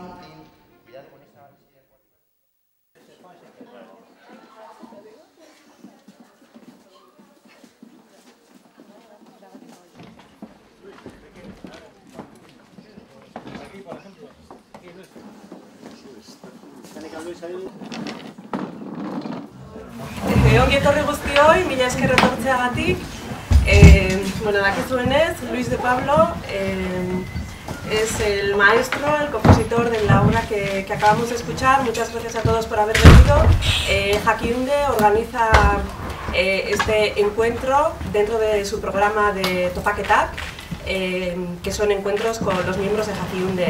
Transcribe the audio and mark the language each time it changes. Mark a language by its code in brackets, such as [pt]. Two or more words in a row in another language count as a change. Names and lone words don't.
[es] Cuidado con esa... Aquí, por ejemplo. Aquí, Luis. [eu] Ongi etorri guztioi, mila esker etortzeagatik. Bueno, dakizuenez, [es] Luis de Pablo es el maestro, el compositor de la obra que acabamos de escuchar. Muchas gracias a todos por haber venido. Jakiunde organiza este encuentro dentro de su programa de Topaketak, que son encuentros con los miembros de Jakiunde.